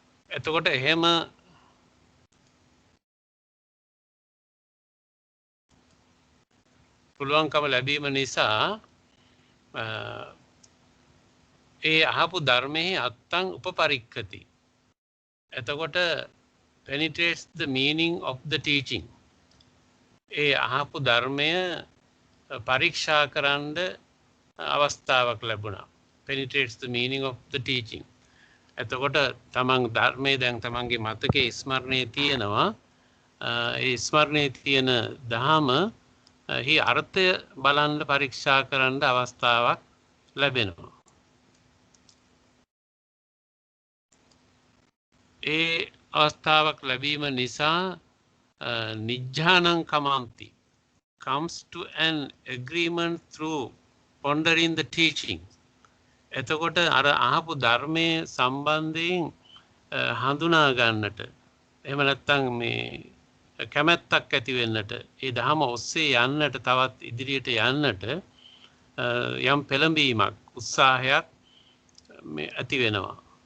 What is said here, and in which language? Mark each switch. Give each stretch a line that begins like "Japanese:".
Sinhala: එතකොට එහෙම පුළුවන්කම ලැබීම නිසා ඒ අහපු ධර්මයේ
Pali: අත්තං උපපරික්ඛති.
Sinhala: එතකොට
English: penetrates the meaning of the teaching.
Sinhala: ඒ අහපු ධර්මය පරීක්ෂා කරන්න අවස්ථාවක් ලැබුණා.
English: penetrates the meaning of the teaching.
Sinhala: එතකොට තමන් ධර්මයේ දැන් තමන්ගේ මතකයේ ස්මරණේ තියෙනවා. ඒ ස්මරණේ තියෙන ධහම හි අර්ථය බලන්න පරීක්ෂා කරන්න අවස්ථාවක් ලැබෙනවා. ඒ අවස්ථාවක් ලැබීම නිසා
Pali: නිජ්ජානං කමන්ති
English: comes to an agreement through pondering the teaching.
Sinhala: එතකොට අර අහපු ධර්මයේ සම්බන්ධයෙන් හඳුනා ගන්නට එහෙම නැත්නම් මේ කැමැත්තක් ඇති වෙන්නට ඒ ධහම ඔස්සේ යන්නට තවත් ඉදිරියට යන්නට යම් පෙළඹීමක් උත්සාහයක් මේ ඇති වෙනවා.